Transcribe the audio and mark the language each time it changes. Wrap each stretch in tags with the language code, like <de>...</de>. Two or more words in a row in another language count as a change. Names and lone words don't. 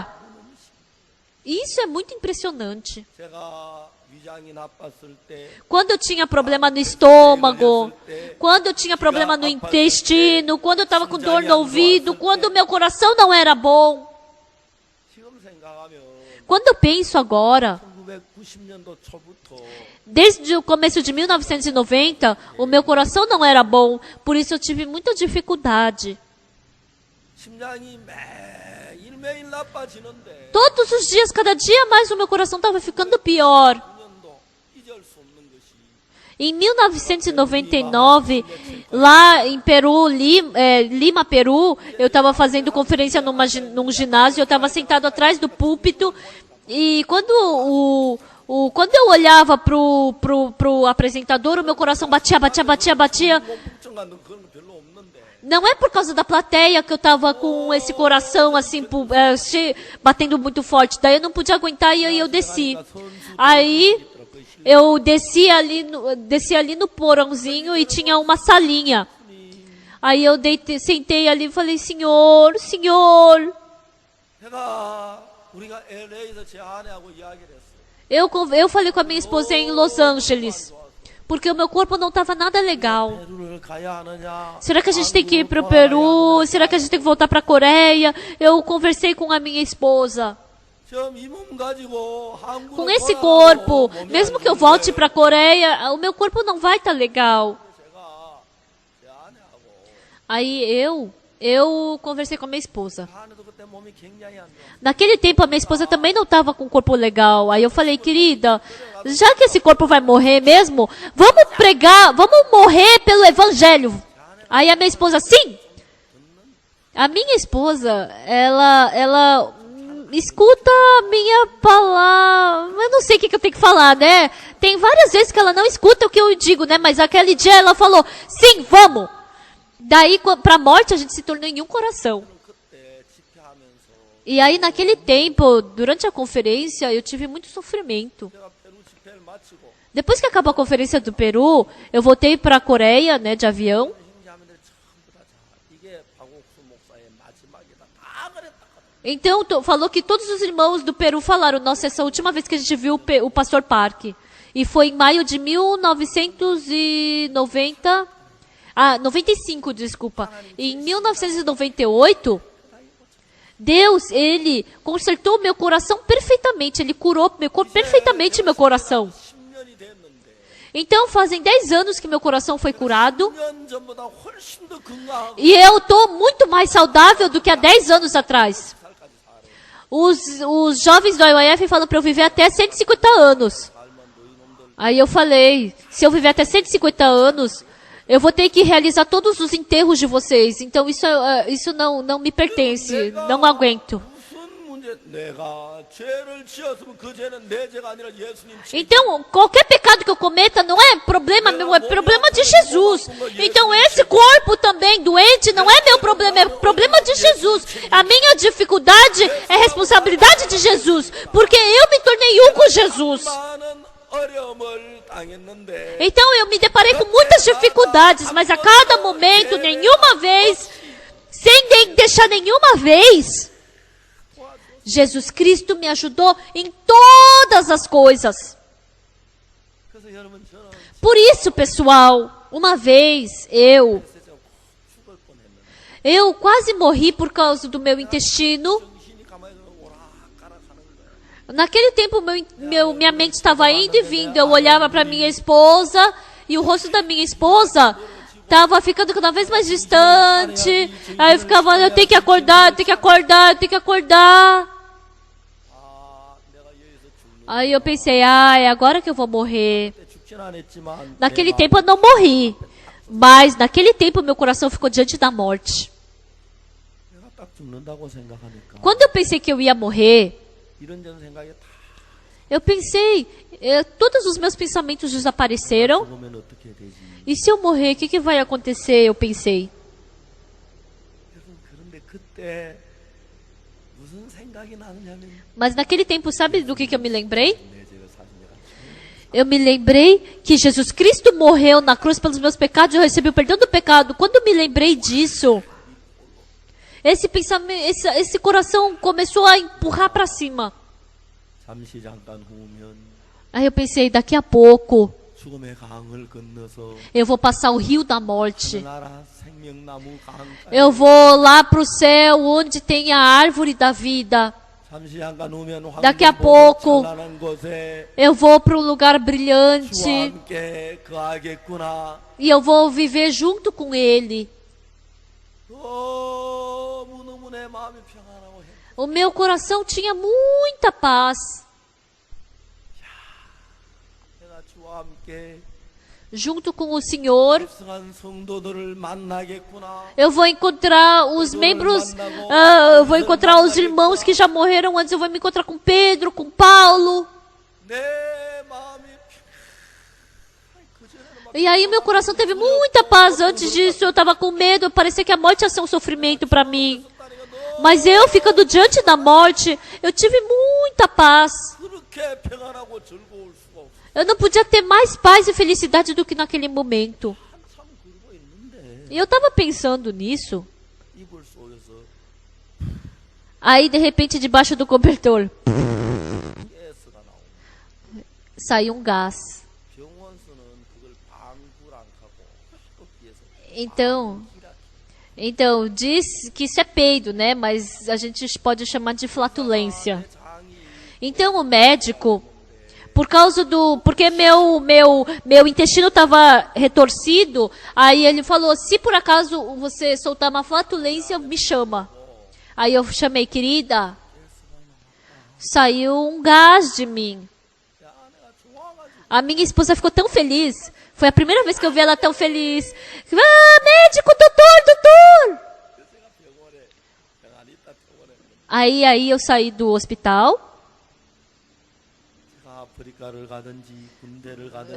<pt>Isso é muito impressionante. Quando eu tinha problema no estômago, quando eu tinha problema no intestino, quando eu estava com dor no ouvido, quando o meu coração não era bom, quando eu penso agora,</pt> <ko>1990년도 초부터</ko> <pt>Desde o começo de 1990, o meu coração não era bom, por isso eu tive muita dificuldade.</pt> <ko>심장이 매일 나빠지는데</ko> <pt>Todos os dias, cada dia mais, o meu coração estava ficando pior.</pt> <ko>9년도 잊을 수 없는 것이</ko> <pt>Em 1999, lá em Peru, Lima, Peru, eu estava fazendo conferência num ginásio, eu estava sentado atrás do púlpito, e quando eu olhava pro apresentador, o meu coração batia.</pt> <ko>걱정하는 그런 거 별로 없는데</ko> <pt>Não é por causa da plateia que eu estava com esse coração assim, batendo muito forte. Daí eu não podia aguentar e aí eu desci. Aí eu desci ali no porãozinho e tinha uma salinha. Aí eu sentei ali e falei, Senhor,</pt> <ko>우리가 LA에서 제 아내하고 이야기를 했어요.</ko> <pt>eu falei com a minha esposa em Los Angeles, porque o meu corpo não estava nada legal.</pt> <ko>페루를 가야 하느냐?</ko> <pt>Será que a gente tem que ir para o Peru? Será que a gente tem que voltar para a Coreia? Eu conversei com a minha esposa.</pt> <ko>지금 이 몸 가지고 한국으로</ko> <pt>Com esse</pt> <ko>돌아가도</ko> <pt>corpo,</pt> <ko>몸이</ko> <pt>mesmo</pt> <ko>안</ko> <pt>que eu</pt> <ko>좋은데</ko> <pt>volte para a Coreia, o meu corpo não vai estar legal.</pt> <ko>제가 제 아내하고</ko> <pt>Aí eu conversei com a minha esposa.</pt> <ko>아내도 그때 몸이 굉장히 안 좋아.</ko> <pt>Naquele tempo a minha esposa também não estava com um corpo legal. Aí eu falei, querida, já que esse corpo vai morrer mesmo, vamos pregar, vamos morrer pelo evangelho. Aí a minha esposa, sim. A minha esposa, ela escuta a minha palavra. Eu não sei o que eu tenho que falar, né? Tem várias vezes que ela não escuta o que eu digo, né? Mas aquele dia ela falou, sim, vamos. Daí, para a morte, a gente se tornou em um coração.</pt> <ko>그때 집회하면서</ko> <pt>E aí, naquele tempo, durante a conferência, eu tive muito sofrimento.</pt> <ko>제가 페루 집회를 마치고</ko> <pt>Depois que acabou a conferência do Peru, eu voltei para a Coreia, né, de avião.</pt> <ko>형제자매들 전부 다 이게 박옥수 목사의 마지막이다. 다 그랬다.</ko> <pt>Então, falou que todos os irmãos do Peru falaram, nossa, essa é a última vez que a gente viu o pastor Park. E foi em maio de 95, desculpa. Em 1998, Deus, Ele consertou meu coração perfeitamente. Ele curou perfeitamente meu coração.</pt> <ko>10년이 됐는데</ko> <pt>Então, fazem 10 anos que meu coração foi curado.</pt> <ko>10년 전보다 훨씬 더 건강하고</ko> <pt>E eu estou muito mais saudável do que há 10 anos atrás. Os jovens do IYF falam para eu viver até 150 anos. Aí eu falei, se eu viver até 150 anos, eu vou ter que realizar todos os enterros de vocês. Então isso não me pertence, não aguento.</pt> <ko>무슨 문제 내가 죄를 지었으면 그 죄는 내 죄가 아니라 예수님 죄.</ko> <pt>Então, qualquer pecado que eu cometa não é problema meu, é problema de Jesus. Então, esse corpo também doente não é meu problema, é problema de Jesus. A minha dificuldade é responsabilidade de Jesus, porque eu me tornei um com Jesus.</pt> <ko>많은 어려움을 당했는데</ko> <pt>Então, eu me deparei com muitas dificuldades, mas a cada momento, nenhuma vez, sem deixar nenhuma vez, Jesus Cristo me ajudou em todas as coisas.</pt> <ko>그래서 여러분 저는</ko> <pt>Por isso, pessoal, uma vez eu</pt> <ko>죽을 뻔했는데</ko> <pt>quase morri por causa do meu intestino.</pt> <ko>정신이 가만히 있으면 오락가락하는 거예요.</ko> <pt>Naquele tempo, minha mente estava indo e vindo. Eu olhava para minha esposa e o rosto da minha esposa estava ficando cada vez mais distante. Aí eu ficava, eu tenho que acordar, eu tenho que acordar, eu tenho que acordar.</pt> <ko>내가 여기서 죽는</ko> <pt>Aí eu pensei, é agora que eu vou morrer.</pt> <ko>때 죽진 않았지만</ko> <pt>Naquele</pt> <ko>내가</ko> <pt>tempo eu não morri, mas naquele tempo meu coração ficou diante da morte.</pt> <ko>내가 딱 죽는다고 생각하니까</ko> <pt>Quando eu pensei que eu ia morrer,</pt> <ko>이런저런 생각이 다</ko> <pt>eu pensei, todos os meus pensamentos desapareceram.</pt> <ko>죽으면 어떻게 되지?</ko> <pt>E se eu morrer, o que vai acontecer? Eu pensei.</pt> <ko>여러분 그런데 그때 무슨 생각이 나느냐면</ko> <pt>Mas naquele tempo, sabe do que eu me lembrei?</pt> <ko>내 죄를 사신 내가</ko> <pt>Eu me lembrei que Jesus Cristo morreu na cruz pelos meus pecados e eu recebi o perdão do pecado. Quando eu me lembrei disso, esse pensamento, esse coração começou a empurrar para cima.</pt> <ko>잠시 잠깐 후면</ko> <pt>Aí eu pensei, daqui a pouco</pt> <ko>죽음의 강을 건너서</ko> <pt>eu vou passar o rio da morte.</pt> <ko>나라 생명나무 강가에</ko> <pt>Eu vou lá para o céu onde tem a árvore da vida.</pt> <ko>잠시 잠깐 오면</ko> <pt>Daqui a</pt> <ko>황금</ko> <pt>pouco</pt> <ko>찬란한 곳에</ko> <pt>eu vou para um lugar</pt> <ko>주와</ko> <pt>brilhante</pt> <ko>함께 거하겠구나.</ko> <pt>e eu vou viver junto com Ele.</pt> <ko>너무너무 내 마음이 평안하고 행복해.</ko> <pt>O meu coração tinha muita paz.</pt> <ko>내가 주와 함께</ko> <pt>Junto com o Senhor,</pt> <ko>합성한 성도들을 만나겠구나.</ko> <pt>eu vou encontrar os membros, eu vou encontrar os irmãos que já morreram antes, eu vou me encontrar com Pedro, com Paulo.</pt> <ko>내 마음이 그전에는 막</ko> <pt>E aí meu coração teve muita paz. Antes disso eu estava com medo, parecia que a morte ia ser um sofrimento para mim. Mas eu, ficando diante da morte, eu tive muita paz.</pt> <ko>그렇게 평안하고 즐거울 수가 없어.</ko> <pt>Eu não podia ter mais paz e felicidade do que naquele momento.</pt> <ko>한참 그러고 있는데</ko> <pt>E eu estava pensando nisso.</pt> <ko>이불 속에서</ko> <pt>Aí, de repente, debaixo do cobertor,</pt> <ko>가스가 나오고</ko> <pt>saiu um gás.</pt> <ko>병원서는 그걸 방구랑하고 피해서</ko> <pt>Então, diz que isso é peido, né? Mas a gente pode chamar de flatulência.</pt> <ko>장이</ko> <pt>Então, o médico, porque meu intestino estava retorcido, aí ele falou, se por acaso você soltar uma flatulência, me chama. Aí eu chamei, querida, saiu um gás de mim.</pt> <ko>야 내가 좋아가지고</ko> <pt>A minha esposa ficou tão feliz. Foi a primeira vez que eu vi ela tão feliz. Ah, médico, doutor!</pt> <ko>그래서 내가 병원에 병안이 있다 병원에</ko> <pt>Aí eu saí do hospital.</pt> <ko>제가 아프리카를 가든지 군대를 가든지</ko>